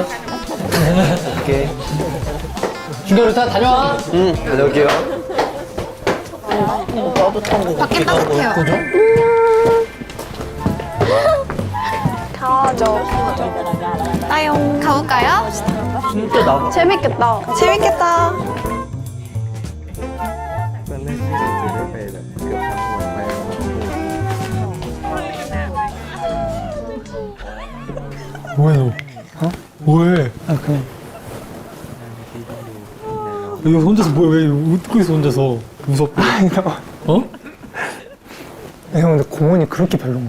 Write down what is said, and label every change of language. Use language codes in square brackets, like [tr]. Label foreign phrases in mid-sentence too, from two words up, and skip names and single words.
[ko] 오케이. 준결 다 다녀와. 응, 다녀올게요. 밖에 따뜻해요. 가죠. 나용 가볼까요? 진짜 나 재밌겠다. 재밌겠다. [th] ตอนแรกที่จะได้ไปแบบเกือบทั้งหมดไป [ko] 뭐해 너? 어? 뭐해? 아 그냥 여기 혼자서 뭐야? 왜 웃고 있어 혼자서? 무섭다. 어? 형 근데 공원이 그렇게 별론가?